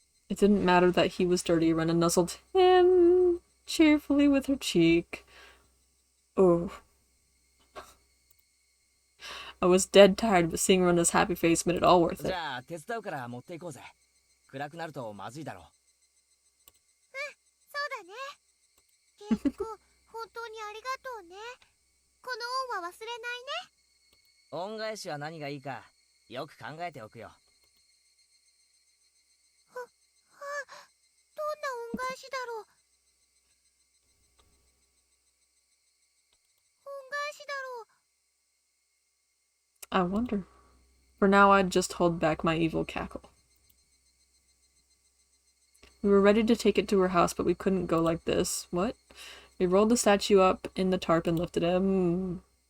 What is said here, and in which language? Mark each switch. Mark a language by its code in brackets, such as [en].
[en] It didn't matter that he was dirty. Rena nuzzled him cheerfully with her cheek. Oh. I was dead tired, but seeing Rena's happy face made it all worth it. [ja] じゃあ手伝うから持っていこうぜ暗くなるとまずいだろうそうだね圭一君本当にありがとうねこの恩は忘れないね恩返しは何がいいかよく考えておくよどんな恩返しだろう恩返しだろう [en] I wonder. For now, I'd just hold back my evil cackle. We were ready to take it to her house, but we couldn't go like this. What? We rolled the statue up in the tarp and lifted him.